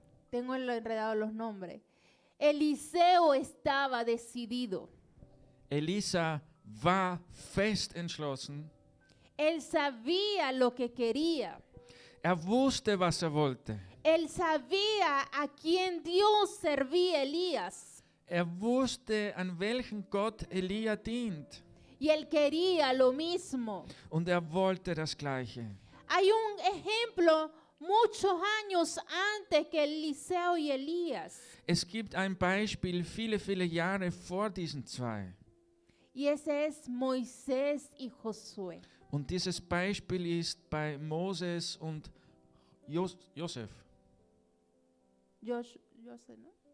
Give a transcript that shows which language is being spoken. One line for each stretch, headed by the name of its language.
Spanish: Tengo enredado los nombres. Eliseo estaba decidido.
German: Elisa war fest entschlossen.
Spanish: Él sabía lo que quería.
German: Wusste, was wollte.
Spanish: Él sabía a quién Dios servía Elías.
German: Wusste, an welchen Gott Elia dient.
Spanish: Y él quería lo mismo.
German: Und wollte das Gleiche.
Spanish: Hay un ejemplo muchos años antes que Eliseo y Elías.
German: Es gibt ein Beispiel viele Jahre vor diesen zwei.
Spanish: Y ese es Moisés y Josué.
German: Und dieses Beispiel ist bei Moses und Josef.
Spanish: José, ¿no?